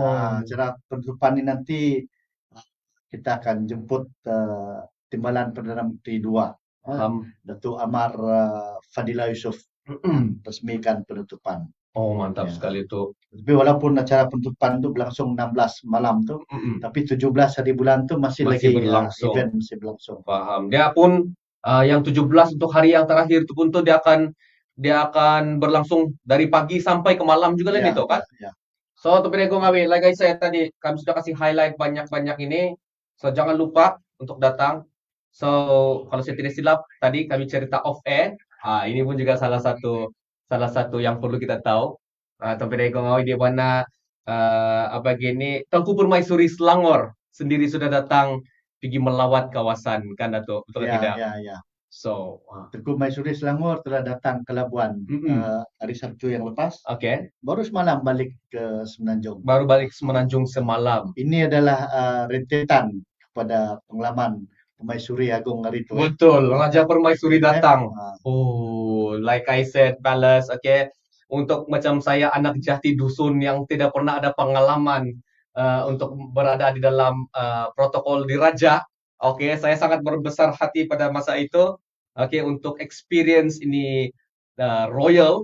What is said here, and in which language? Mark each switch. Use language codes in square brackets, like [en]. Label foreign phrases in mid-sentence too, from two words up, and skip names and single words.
[ms] Acara penutupan ini nanti kita akan jemput Timbalan Perdana Menteri 2, Datuk Amar Fadila Yusof, resmikan penutupan. Oh, mantap Ya. sekali itu. Tapi walaupun acara penutupan itu berlangsung 16 malam tu, tapi 17 hari bulan tu masih lagi berlangsung. event masih berlangsung. Paham. Dia pun yang 17 untuk hari yang terakhir itu pun tuh dia akan berlangsung dari pagi sampai ke malam juga Ya, itu kan. ya, So, untuk Penegong Ngawi, [en] like I said [ms] tadi, kami sudah kasih highlight banyak-banyak ini. So, jangan lupa untuk datang. So, kalau saya tidak silap, tadi kami cerita [en] off air. [ms] Ini pun juga salah satu yang perlu kita tahu. Untuk Penegong Ngawi di mana Tengku Permaisuri Selangor sendiri sudah datang pergi melawat kawasan kan Datuk, betul ya, tidak? ya. So, Tengku Maisuri Selangor telah datang ke Labuan hari Sabtu yang lepas. Oke. Baru semalam balik ke Semenanjung. Baru balik Semenanjung semalam. Ini adalah rentetan kepada pengalaman Permaisuri Agung hari itu. Betul, Raja Permaisuri datang. Ah, [en] Like I said, Palace, [ms] okay. Untuk macam saya anak jati dusun yang tidak pernah ada pengalaman untuk berada di dalam protokol diraja. Oke, saya sangat berbesar hati pada masa itu. Oke, untuk experience ini royal.